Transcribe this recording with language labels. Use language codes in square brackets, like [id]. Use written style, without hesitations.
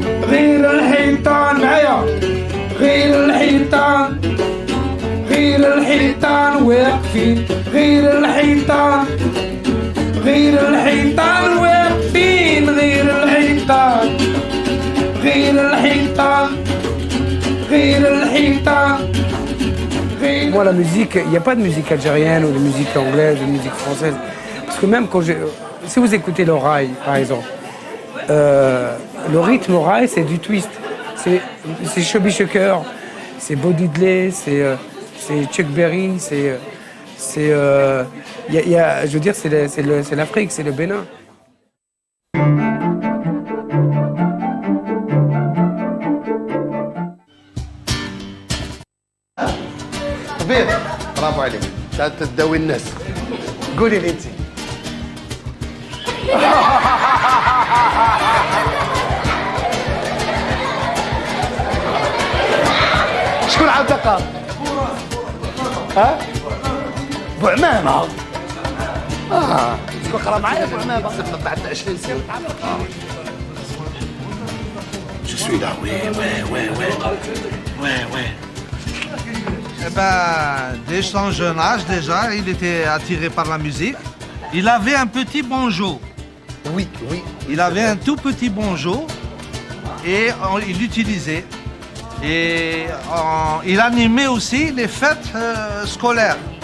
[ar] غير الحيطان معايا غير الحيطان غير الحيطان واقفين غير الحيطان غير الحيطان واقفين غير الحيطان غير الحيطان غير الحيطان. [fr] Moi la musique, il n'y a pas de musique algérienne ou de musique anglaise, de musique française. Parce que même si vous écoutez l'oreille par exemple, le rythme au rail, c'est du twist. C'est Chubby Checker, c'est Bo Diddley, c'est Chuck Berry, je veux dire, c'est l'Afrique, c'est le Bénin. [ar] طبيب برافو عليك تداوي الناس قولي لي انت شكون عاود تلقى؟ ها؟ بوعمامة شكون قرا معايا بوعمامة؟ بعد 20 سنة [fr] Je suis là, ouais. Eh ben, dès son jeune âge déjà, il était attiré par la musique. Il avait un petit banjo. Oui. Il avait un tout petit banjo et il l'utilisait. Et il animait aussi les fêtes scolaires.